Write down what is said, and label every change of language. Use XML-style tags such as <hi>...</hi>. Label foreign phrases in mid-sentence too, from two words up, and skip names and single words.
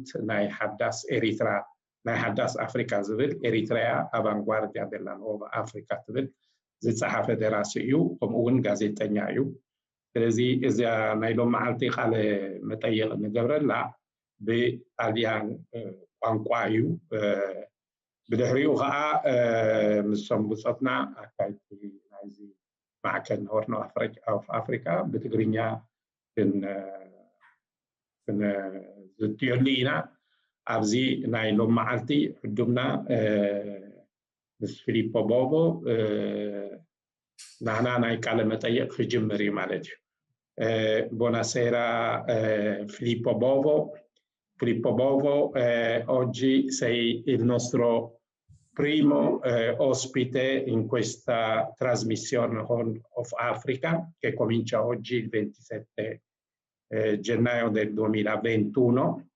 <ti>ናይ ሓዳስ ኤሪትራ ናይ ሓዳስ ኣፍሪካ ዝብል ኤሪትራያ ኣቫንጓርዲያ ደላ ኖቫ ኣፍሪካ ትብል ዝፀሓፈ ደራሲ እዩ ከምኡ እውን ጋዜጠኛ እዩ ስለዚ እዚኣ ናይ ሎመዓልቲ ካለ መጠይቕ ንገብረላ ብጣልያን ቋንቋ እዩ ብድሕሪኡ ከዓ ምሶም ብፆትና ኣካይቲ ናይዚ ማዕከል ሆርን ኦፍ ኣፍሪካ ብትግርኛ ዝትየሉ ኢና ኣብዚ ናይ ሎመዓልቲ ዕዱምና ምስ ፊሊፖ ቦቮ ናህና ናይ ቃለ መጠይቕ ክጅምር እዩ ማለት እዩ buonasera Filippo Bovo.</ti> <it>Filippo Bovo, oggi sei il nostro primo ospite in questa trasmissione Horn of Africa che comincia oggi il 27 gennaio del 2021.</it>